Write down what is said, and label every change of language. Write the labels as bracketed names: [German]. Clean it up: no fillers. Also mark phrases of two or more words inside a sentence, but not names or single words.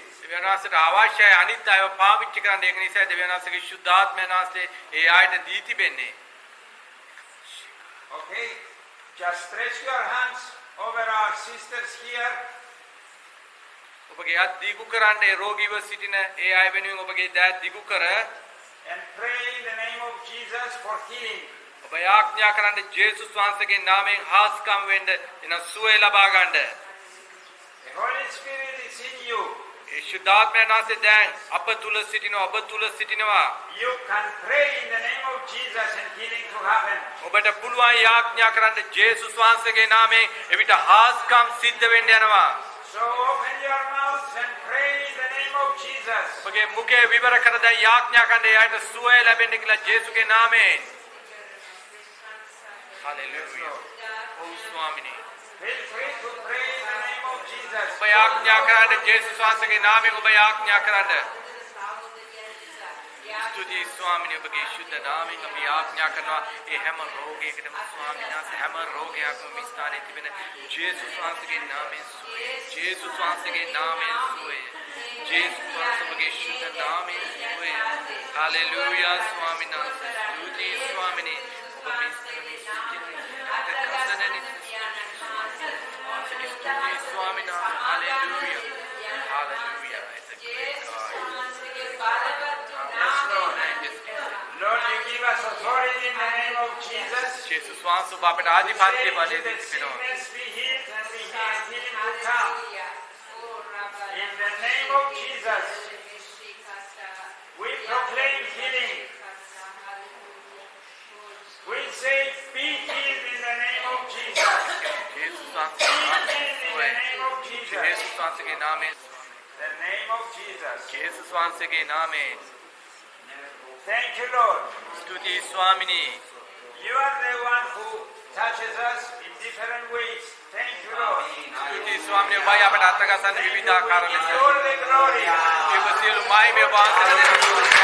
[Sinhala] දෙවියන් වහන්සේට අවශ්‍යයි අනිත් අයව පාවිච්චි කරන්න. ඒක නිසා දෙවියන් වහන්සේගේ ශුද්ධාත්මයන් වහන්සේ ඒ ආයත දී තිබෙන්නේ. [English] Okay? Just stretch your hands over our sisters here. [Sinhala] ඔබගේ අත් දිගු කරන්න ඒ රෝගීව සිටින ඒ අය වෙනුවෙන් ඔබගේ දෑත් දිගු කර [English] And pray in the name of Jesus for healing. [Sinhala] ඔබ යාඥා කරන්න ජේසුස් වහන්සේගේ නාමයෙන් හාස්කම් වෙන්න එන සුවය ලබා ගන්න. [English] The Holy Spirit is in you. [Sinhala] ඒ ශුද්ධාත්මයන් වහන්සේ දැන් අප තුල සිටිනවා ඔබ තුල සිටිනවා. [English] You can pray in the name of Jesus and healing to happen. [Sinhala] ඔබට පුළුවන් යාඥා කරන්න ජේසුස් වහන්සේගේ නාමයෙන් එවිට හාස්කම් සිද්ධ වෙන්න යනවා. [English] So open your mouth and pray in the name of Jesus. [Sinhala] ඔබගේ මුඛය විවර කර දැන් යාඥා කරන්න එයාට සුවය ලැබෙන්න කියලා ජේසුගේ නාමයෙන්. [English] Hallelujah. Oh Swamini. Feel free to pray in the name of Jesus. [Sinhala] ඔබ යාඥා කරන්න ජේසුස් වහන්සේගේ නාමයෙන් ඔබ යාඥා කරන්න. ස්තුතියි ස්වාමීනි ඔබගේ ශුද්ධ නාමයෙන් අපි යාඥා කරනවා ඒ හැම රෝගයකටම ස්වාමීන් වහන්සේ හැම රෝගයක්ම මේ ස්ථානයේ තිබෙන ජේසුස් වහන්සේගේ නාමයෙන් සුවය. ජේසුස් වහන්සේගේ නාමයෙන් සුවය. ජේසුස් වහන්සේගේ ශුද්ධ නාමයෙන් සුවය. Hallelujah ස්වාමීන් වහන්සේ. ස්තුතියි ස්වාමීනි ඔබ මේ ස්ථානයේ සිටින ස්වාමීන් වහන්සේ. [English] Hallelujah. Hallelujah. It's a great God. Yes, Lord. Lord, you give us authority in the name of Jesus. [Sinhala] ජේසුස් වහන්සේ ඔබ අපට ආධිපත්‍ය බලය [English] Let the [Sinhala] දෙනවා. [English] sickness be healed and we have healing to come. In the name of Jesus, we proclaim healing. We say, be healed in the name of Jesus. [Sinhala] ජේසුස් [English] Be [Sinhala] වහන්සේ [English] healed in the name of Jesus. [Sinhala] ජේසුස් වහන්සේගේ නාමයෙන් [English] The name of Jesus. [Sinhala] ජේසුස් වහන්සේගේ නාමයෙන් [English] Thank you, Lord. [Sinhala] ස්තුතියි ස්වාමිනී. [English] You are the one who touches us in different ways. Thank you, Lord. [Sinhala] ස්තුතියි ස්වාමිනී ඔබයි අපට අත්ගසන්න විවිධ ආකාර ලෙස. [English] All the glory. [Sinhala] ඔබ සියලු මහිමය වහන්සේට දෙනවා.